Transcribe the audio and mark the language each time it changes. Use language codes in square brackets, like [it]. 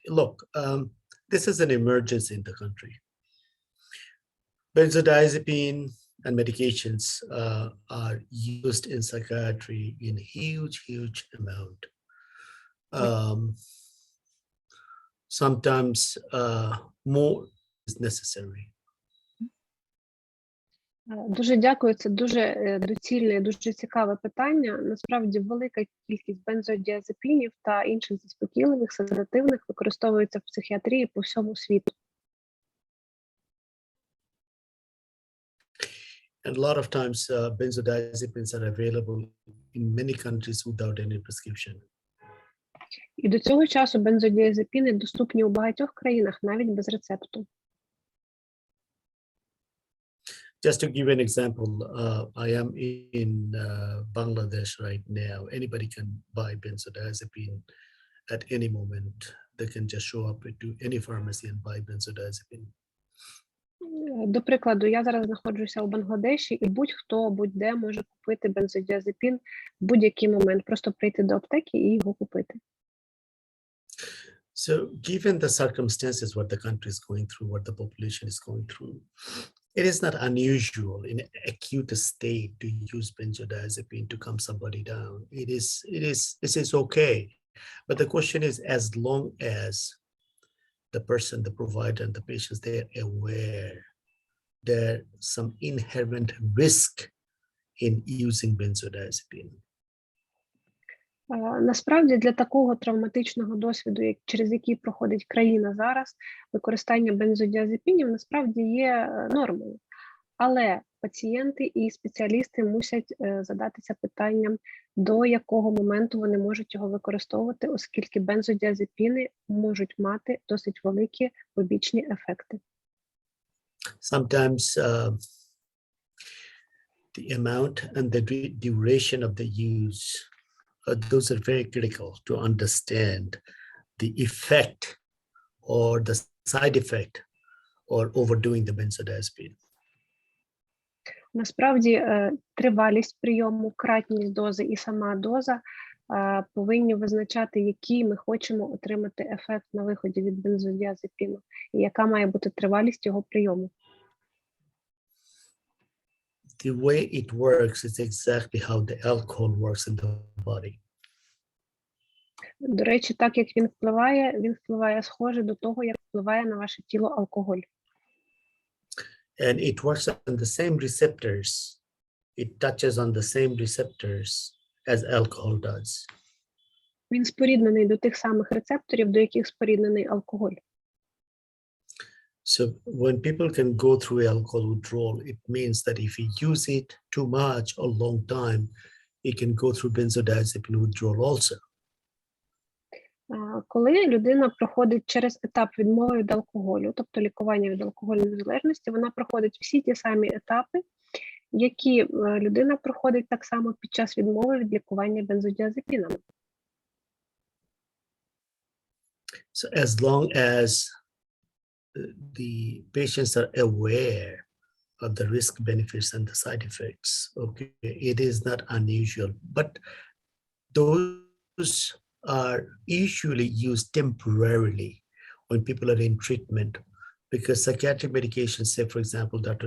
[en] Look, this is an emergency in the country. Benzodiazepine and medications are used in psychiatry in huge amount. Sometimes more is necessary. [uk] Дуже дякую, це дуже доцільне, дуже цікаве питання. Насправді велика кількість бензодіазепінів та інших заспокійливих, седативних використовується в психіатрії по всьому світу. [en] And a lot of times benzodiazepines are available in many countries without any prescription. [uk] І до цього часу бензодіазепіни доступні у багатьох країнах навіть без рецепту. [en] Just to give an example, I am in Bangladesh right now. Anybody can buy benzodiazepine at any moment. They can just show up to any pharmacy and buy benzodiazepine. [uk] До прикладу, я зараз знаходжуся у Бангладеші, і будь-хто, будь-де може купити бензодіазепін в будь-який момент. Просто прийти до аптеки і його купити. [en] So given the circumstances, what the country is going through, what the population is going through, it is not unusual in an acute state to use benzodiazepine to calm somebody down. It is okay. But the question is, as long as the person, the provider, and the patients, they are aware there's some inherent risk in using benzodiazepine. [uk] Насправді, для такого травматичного досвіду, через який проходить країна зараз, використання бензодіазепінів насправді є нормою. Але пацієнти і спеціалісти мусять задатися питанням, до якого моменту вони можуть його використовувати, оскільки бензодіазепіни можуть мати досить великі побічні ефекти. [en] Sometimes the amount and the duration of the use, those are very critical to understand the effect or the side effect or overdoing the benzodiazepine. [uk] Насправді, тривалість прийому, кратність дози і сама доза повинні визначати, який ми хочемо отримати ефект на виході від бензодіазепіну, і яка має бути тривалість його прийому. [en] The way it works is exactly how the alcohol works in the body. [uk] До речі, так як він впливає схоже до того, як впливає на ваше тіло алкоголь. [en] And it works on the same receptors. It touches on the same receptors as alcohol does. [uk] Він споріднений до тих самих рецепторів, до яких споріднений алкоголь. [en] So when people can go through alcohol withdrawal, it means that if you use it too much or long time, it can go through benzodiazepine withdrawal also. [uk] Коли людина проходить через етап відмови від алкоголю, тобто лікування від алкогольної залежності, вона проходить всі ті самі етапи, які людина проходить так само під час відмови від лікування бензодіазепінами. [en] So as long as the patients are aware of the risk benefits and the side effects, okay, it is not unusual, but those are usually used temporarily when people are in treatment, because psychiatric medications, say for example, Dr.